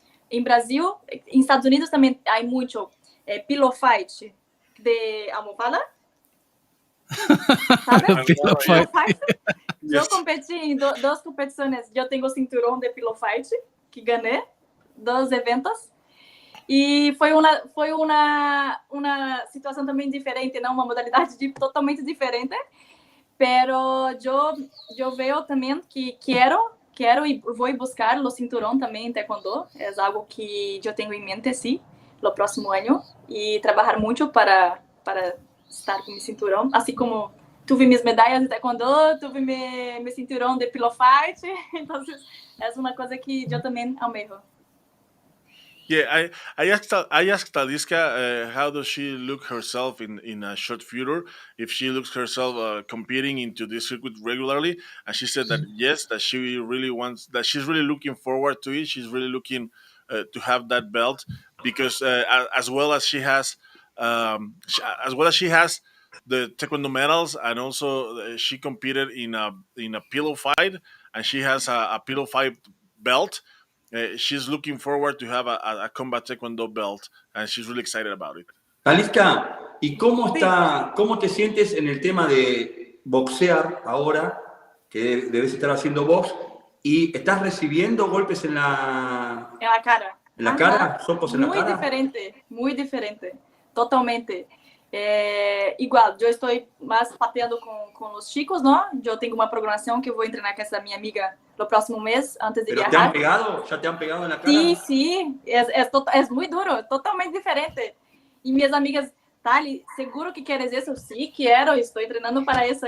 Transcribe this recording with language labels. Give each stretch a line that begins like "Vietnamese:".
Spanish: En Brasil, en Estados Unidos también hay mucho pillow fight
Portuguese: de almofada.
Spanish: ¿Sabes?
English: Pillow fight. fight.
Spanish: Yo
English: Yes.
Spanish: competí en dos competiciones. Yo tengo cinturón de pillow fight que gané 2 eventos.
Portuguese: E foi uma situação também diferente, não uma modalidade totalmente diferente. Pero eu vejo também que quero e vou buscar o cinturão também em taekwondo. É algo que eu tenho em mente, sim, no próximo ano. E trabalhar muito para estar com meu cinturão. Assim como tive minhas medalhas de taekwondo, tive meu cinturão de pillow fight. Então, é uma coisa que eu também almejo.
English: Yeah, I asked Talisca how does she look herself in a short future, if she looks herself competing into this circuit regularly, and she said that yes, that she really wants, that she's really looking forward to it. She's really looking to have that belt because as well as she has, as well as she has the taekwondo medals, and also she competed in a pillow fight, and she has a pillow fight belt. She's looking forward to have a Combat Taekwondo belt, and she's really excited about it.
Spanish: Talisca, ¿y cómo te sientes en el tema de boxear ahora, que debes estar haciendo box, y estás recibiendo golpes en la cara? ¿En la cara? ¿Sopos en la cara? Muy diferente, totalmente.
Portuguese: Igual, eu estou mais pateando com os chicos, não? Eu tenho uma programação que eu vou treinar com essa minha amiga no próximo mês, antes de viajar.
Spanish: ¿Te han pegado? ¿Ya te han pegado en la cara? Sí, sí, es muy duro, totalmente diferente. Y mis amigas, Tali, ¿seguro que quieres eso? Sí, quiero, estoy entrenando para eso.